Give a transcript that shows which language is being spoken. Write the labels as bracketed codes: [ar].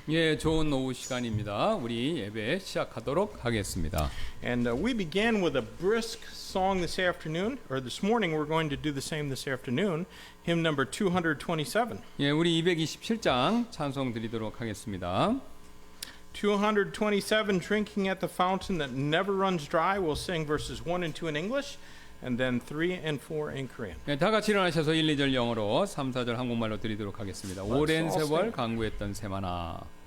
[ko] 예, 좋은 오후 시간입니다. 우리 예배 시작하도록 하겠습니다. [en] And we began with a brisk song this afternoon, or this morning. We're going to do the same this afternoon. Hymn number 227. [ko] 예, 우리 227장 찬송 드리도록 하겠습니다. [en] 227, Drinking at the Fountain That Never Runs Dry. We'll sing verses 1 and 2 in English, and then 3 and 4 in Korean. [ko] 예, 다 같이 일어나셔서 1, 2절 영어로 3, 4절 한국말로 드리도록 하겠습니다. 오랜 세월 강구했던 새마나.